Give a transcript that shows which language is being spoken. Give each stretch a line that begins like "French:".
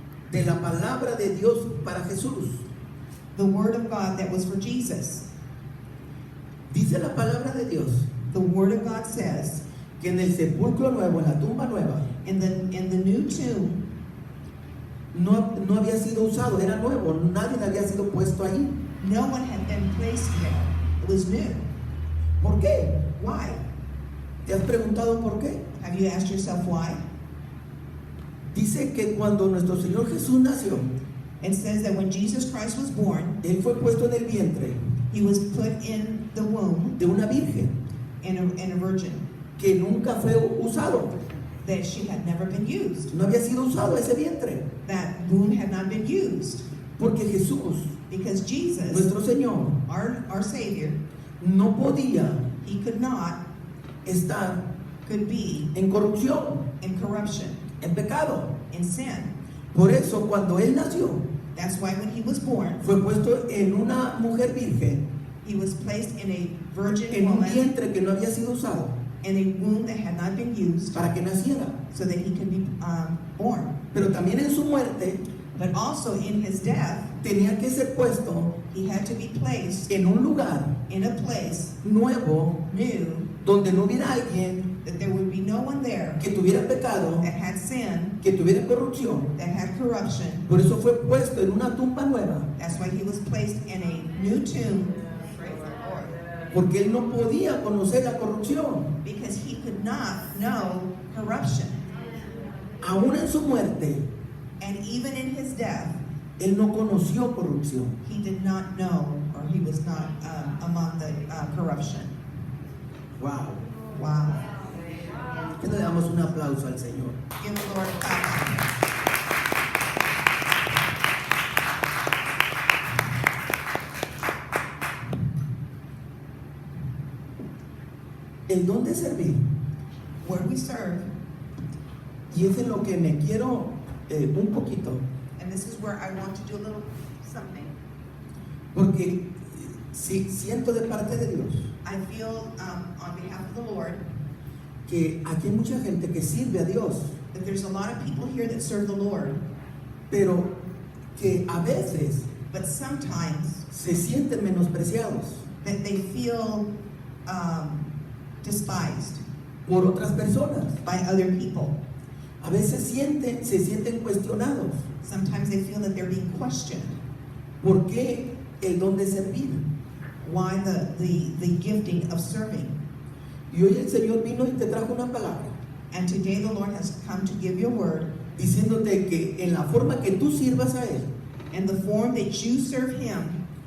Spanish: de la palabra de Dios para Jesús.
English: the word of God that was for Jesus.
Spanish: Dice la palabra de Dios
English: The word of God says,
Spanish: que en el sepulcro nuevo, en la tumba nueva,
English: in the new tomb,
Spanish: no había sido usado, era nuevo, nadie había sido puesto ahí.
English: no one had been placed there.
Spanish: It was new.
English: ¿Por qué?
Spanish: Why?
English: ¿Te has preguntado por qué?
Spanish: Have you asked yourself why?
English: Dice que cuando nuestro Señor Jesús nació,
Spanish: It says that when Jesus Christ was born,
English: Él fue puesto en el vientre
Spanish: he was put in the womb
English: de una virgen
Spanish: in a virgin,
English: que nunca fue usado.
Spanish: that she had never been used.
English: No había sido usado ese vientre.
Spanish: That womb had not been used.
English: Porque Jesús
Spanish: Because Jesus,
English: nuestro Señor,
Spanish: our Savior,
English: no podía
Spanish: he could not,
English: estar
Spanish: could be
English: en corrupción,
Spanish: in corruption,
English: en pecado.
Spanish: in sin.
English: Por eso cuando Él nació,
Spanish: That's why when he was born,
English: fue puesto en una mujer virgen,
Spanish: he was placed in a virgin
English: en un
Spanish: woman,
English: vientre que no había sido usado,
Spanish: in a womb that had not been used,
English: para que naciera.
Spanish: so that he could be born.
English: Pero también en su muerte
Spanish: But also in his death,
English: tenía que ser puesto
Spanish: he had to be placed
English: en un lugar
Spanish: in a place
English: nuevo
Spanish: new,
English: donde no hubiera alguien
Spanish: that there would be no one there
English: que tuviera pecado,
Spanish: that had sin,
English: que tuviera corrupción.
Spanish: that had corruption.
English: Por eso fue puesto en una tumba nueva,
Spanish: That's why he was placed in a new tomb.
English: Praise the Lord.
Spanish: porque Él no podía conocer la corrupción.
English: Because he could not know corruption.
Spanish: Aún en su muerte,
English: And even in his death,
Spanish: Él no conoció corrupción.
English: he did not know, or he was not among the corruption.
Spanish: Wow.
English: Wow.
Spanish: Que le damos un aplauso al Señor.
English: Give the Lord a clap.
Spanish: El don de servir,
English: Where we serve,
Spanish: y es en lo que me quiero un poquito,
English: and this is where I want to do a little something.
Spanish: porque si siento de parte de Dios
English: I feel on behalf of the Lord
Spanish: que aquí hay mucha gente que sirve a Dios,
English: that there's a lot of people here that serve the Lord,
Spanish: pero que a veces
English: but sometimes
Spanish: se sienten menospreciados
English: that they feel despised
Spanish: por otras personas.
English: by other people.
Spanish: A veces se sienten cuestionados.
English: Sometimes they feel that they're being questioned.
Spanish: ¿Por qué el don de servir?
English: Why the gifting of serving?
Spanish: Y hoy el Señor vino y te trajo una palabra
English: And today the Lord has come to give you a word
Spanish: diciéndote que en la forma que tú sirvas a Él,
English: in the form that you serve Him,